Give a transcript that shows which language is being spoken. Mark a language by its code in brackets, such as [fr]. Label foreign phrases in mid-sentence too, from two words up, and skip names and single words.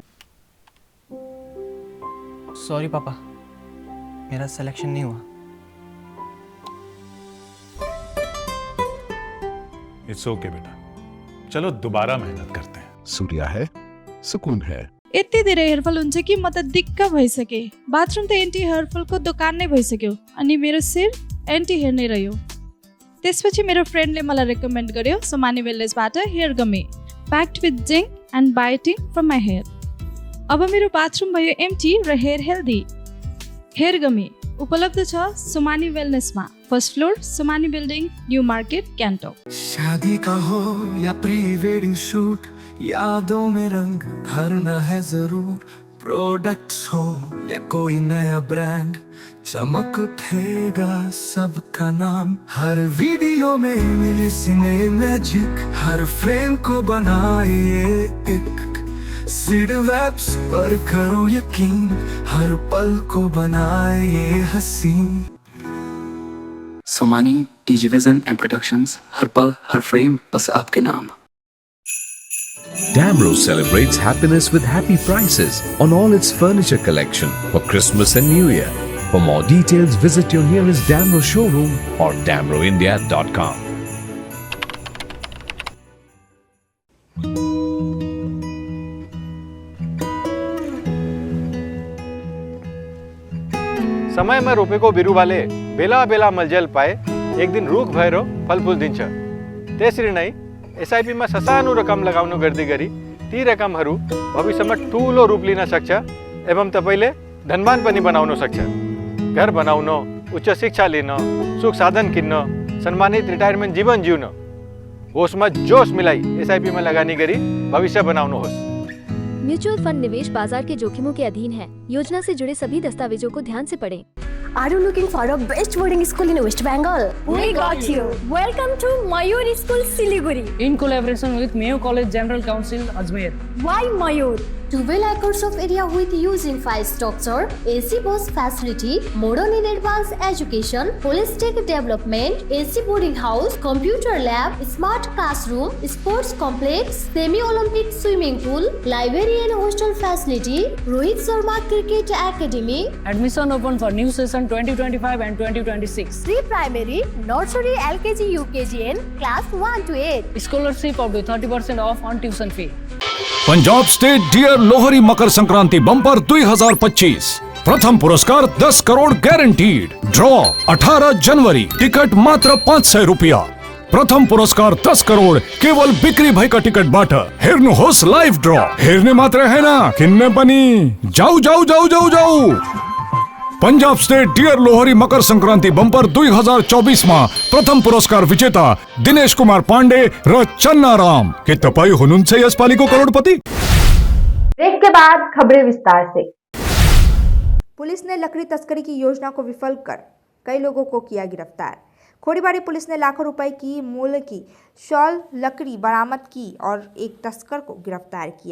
[hi] सॉरी पापा, मेरा सिलेक्शन नहीं हुआ। [en] It's okay [hi] बेटा, चलो दोबारा मेहनत करते हैं। सूर्या है, सुकून है। [ne] यति धेरै हेरफल हुन्छ कि म त दिक्क भइसकेँ। बाथरुम त [en] anti hairfall [ne] दोकान नै भइसक्यो अनि मेरो शिर [en] anti hair [ne] नै रह्यो। त्यसपछि मेरो फ्रेन्डले मलाई रेकमेन्ड गर्यो सोमानी वेलनेसबाट [en] hair gummy packed with zinc and biotin from my hair. [ne] अब मेरो बाथरुम भयो एम्टी र [en] hair healthy. hair gummy [ne] उपलब्ध छ सोमानी वेलनेसमा, [en] first floor [ne] सोमानी बिल्डिङ, न्यू मार्केट, गान्तोक। [hi] शादी का हो या [en] pre wedding shoot, [hi] यादों में रंग भरना है जरूर। प्रोडक्ट्स हो या कोई नया ब्रांड, चमक उठेगा सबका नाम। हर वीडियो में मिले [en] cine magic, [hi] हर फ्रेम को बनाए एक। सीड वेब्स पर करो यकीन, हर पल को बनाए हसीन। सोमानी टीजीविजन एंड प्रोडक्शंस, हर पल हर फ्रेम बस आपके नाम। [en] Damro celebrates happiness with happy prices on all its furniture collection for Christmas and New Year. For more details, visit your nearest Damro showroom or damroindia.com. [ne] समय में रोपेको बिरुवाले बेला बेला मलजल पाए एक दिन रुख भएर फलफुल दिन्छ। त्यसरी नै एसआईपीमा ससानो रकम लगाउनु गर्दै गरी ती रकमहरू भविष्यमा ठूलो रूप लिन सक्छ एवं तपाईले धनवान पनि बनाउन सक्छ। घर बनाउन, उच्च शिक्षा लिन, सुख साधन किन्न, सम्मानित रिटायरमेन्ट जीवन जिउन होसमा जोश मिलाई एसआईपीमा लगानी गरी भविष्य बनाउनुहोस्। [hi] म्यूचुअल फंड निवेश बाजार के जोखिमों के अधीन है। योजना से जुड़े सभी दस्तावेजों को ध्यान से पढ़ें। [en] Are you looking for a best boarding school in West Bengal? We got you. Welcome to Mayur School, Siliguri. In collaboration with Mayo College General Council, Ajmer. Why Mayur? 12 acres of area with using 5 structure, AC bus facility, modern and advanced education, holistic development, AC boarding house, computer lab, smart classroom, sports complex, semi-Olympic swimming pool, library and hostel facility, Rohit Sharma Cricket Academy. Admission open for new session 2025 and 2026. Pre-primary, nursery, LKG, UKG and class 1 to 8. Scholarship up to 30% off on tuition fee. [hi] पंजाब स्टेट डियर लोहरी मकर संक्रांति बम्पर 2025 प्रथम पुरस्कार 10 करोड़ गारंटीड। [ne] ड्रॉ 18 जनवरी, टिकट मात्र 500 रुपया। प्रथम पुरस्कार 10 करोड़ केवल बिक्री भएका टिकटबाट। हेर्नुहोस् [en] live draw, [ne] हेर्ने मात्र हैन किन्ने पनि। जाऊ जाऊ जाऊ जाऊ जाऊ। [hi] पंजाब स्टेट डियर लोहरी मकर संक्रांति बम्पर 2024 में प्रथम पुरस्कार विजेता दिनेश कुमार पांडे र चन्ना राम। [ne] के तपाईं हुनुहुन्छ यसपालिको करोड़पति? [hi] ब्रेक के बाद खबरें विस्तार से। पुलिस ने लकड़ी तस्करी की योजना को विफल कर कई लोगों को किया गिरफ्तार। खोरीबाड़ी पुलिस ने लाखों रुपए की मूल्य की शॉल लकड़ी बरामद की और एक तस्कर को गिरफ्तार किया।